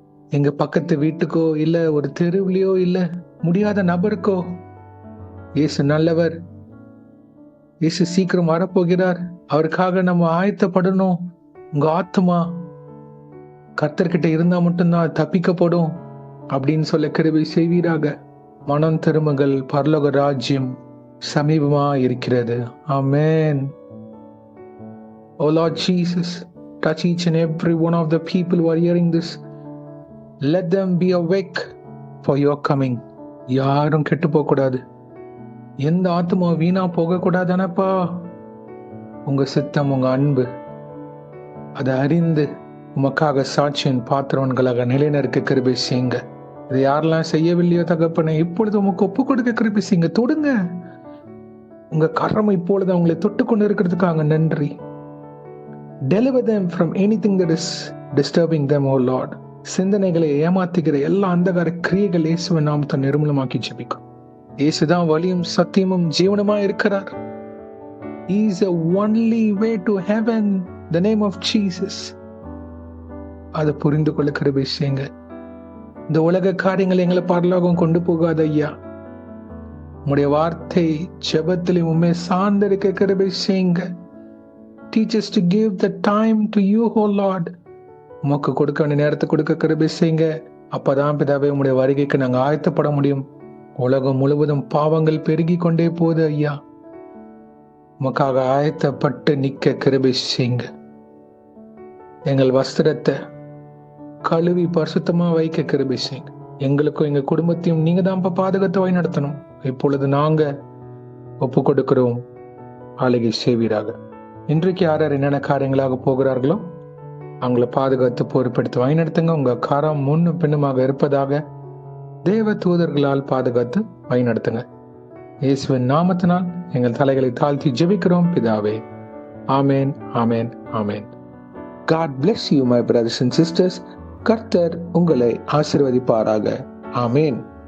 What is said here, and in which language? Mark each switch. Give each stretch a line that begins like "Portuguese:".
Tamil: எங்க பக்கத்து வீட்டுக்கோ இல்ல ஒரு தெருவிலையோ இல்ல முடியாத நபருக்கோ, இயேசு நல்லவர், இயேசு சீக்கிரம் வரப்போகிறார், அவருக்காக நம்ம ஆயத்தப்படணும். உங்க ஆத்மா கர்த்தர்கிட்ட இருந்தா மட்டும்தான் தப்பிக்கப்படும் அப்படின்னு சொல்ல கிருபை செய்வீராக. மனம் திரும்புங்கள், பரலோக ராஜ்யம் சமீபமா இருக்கிறது. ஆமென்.
English: Oh Lord Jesus, touch each and every one of the people who are hearing this. Let them be awake for your coming.
Tamil: யாரும் கெட்டு போக கூடாது, எந்த ஆத்மா வீணா போக கூடாதானப்பா. உங்க சித்தம், உங்க அன்பு அதை அறிந்து உமக்காக சாட்சியின் பாத்திரவன்களாக நிலைநிற்க கிருபை செய்யுங்க. இதை யாரெல்லாம் செய்யவில்லையோ தகப்பனே, இப்பொழுது உமக்கு ஒப்பு கொடுக்க கிருபை செய்யுங்க. தொடுங்க, உங்க கரம் இப்பொழுது அவங்களை தொட்டு கொண்டு இருக்கிறதுக்காக நன்றி.
English: Deliver them from anything that is disturbing them, O Lord.
Tamil: சிந்தனைகளை ஏமாத்துகிற எல்லா அந்தகார கிரியைகள் இயேசுவின் நாமத்தை நிர்மூலமாக்கி ஜெபிக்கும். இயேசுதான் வழியும் சத்தியமும் ஜீவனுமா இருக்கிறார்.
English: He is the only way to heaven, the name of Jesus.
Tamil: அதை புரிந்து கொள்ள கிருபை செய்யுங்க. இந்த உலக காரியங்கள் எங்களை பரலோகம் கொண்டு போகாத ஐயா. உம்முடைய வார்த்தை ஜெபத்திலே உம்மை சார்ந்திருக்க கிருபை செய்யுங்க.
English: Teach us to give the time to you, O Lord.
Tamil: உமக்கு கொடுக்க வேண்டிய நேரத்தை கொடுக்க கிருபை செய்யுங்க. அப்பதான் பிதாவே, உம்முடைய வருகைக்கு நாங்க ஆயத்தப்பட முடியும். உலகம் முழுவதும் பாவங்கள் பெருகி கொண்டே போகுது ஐயா. உமக்காக ஆயத்தப்பட்டு நிக்க கிருபை செய்யுங்க. எங்கள் வஸ்திரத்தை கழுவி பரிசுத்தமா வைக்க கிருபை செய்யுங்க. எங்களுக்கும் எங்க குடும்பத்தையும் நீங்க தான் பாதுகாத்து வழி நடத்தணும். இப்பொழுது நாங்க ஒப்பு கொடுக்கிறோம், ஆளுகை செய்வீராக. இன்றைக்கு யார் யார் என்னென்ன காரியங்களாக போகிறார்களோ அவங்கள பாதுகாத்து பொறுப்பெடுத்து வழிநடத்துங்க. உங்க கரம் முன்னும் பின்னுமாக இருப்பதாக. தேவ தூதர்களால் பாதுகாத்து வழிநடத்துங்க. இயேசுவின் நாமத்தினால் எங்கள் தலைகளை தாழ்த்தி ஜெபிக்கிறோம் பிதாவே. ஆமேன், ஆமேன், ஆமேன்.
English: God bless you, my brothers and sisters.
Tamil: கர்த்தர் உங்களை ஆசீர்வதிப்பாராக. ஆமேன்.